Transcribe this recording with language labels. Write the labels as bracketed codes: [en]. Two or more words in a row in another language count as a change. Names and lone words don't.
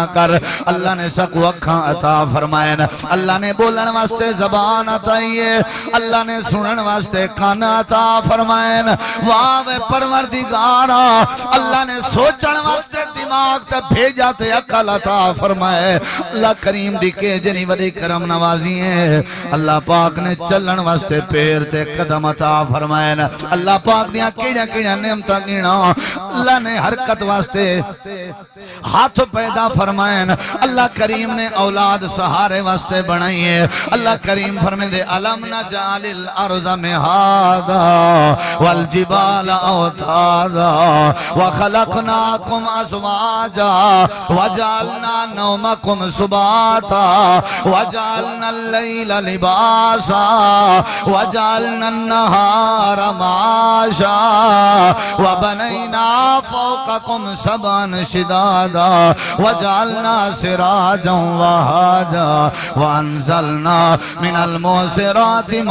[pa] کر اللہ نے سکو اکھاں عطا فرمائے اللہ نے بولن واسطے زبان عطائیے اللہ نے سنن واسطے کان عطا فرمائے واہ پروردگارا اللہ نے سوچن واسطے دماغ تے بھیجا تے عقل عطا فرمائے اللہ کریم دی کے جنی وڈی کرم نوازی ہے اللہ پاک نے چلن واسطے پیر تے قدم عطا فرمائے اللہ پاک دیا کیڑا کیڑا نعمتاں گینا اللہ نے حرکت واسطے ہاتھ پیدا فرمائے اللہ کریم نے اولاد سہارے واسطے بنائی ہے اللہ کریم فرمائے دے [ar] علم نجعل الارض مہادا والجبال اوتادا وخلقناکم ازواجا وجعلنا نومکم سباتا وجعلنا اللیل لباسا وجعلنا النہار معاشا وبنینا فوقکم سبعا شدادا وجعلنا سراجا وہاجا وانزلنا من الموسرات